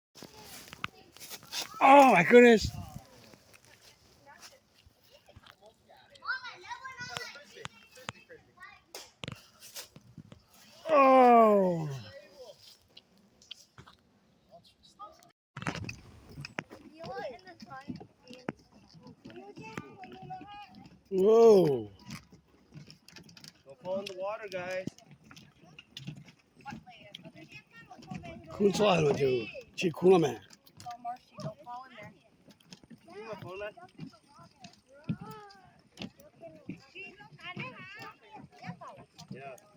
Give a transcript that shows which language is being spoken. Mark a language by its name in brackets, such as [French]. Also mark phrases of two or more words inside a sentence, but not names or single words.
[English] oh my goodness oh whoa Don't fall in the water, guys. [Vietnamese] cool sao mà chú chỉ cool mà [English] Hola. Yeah.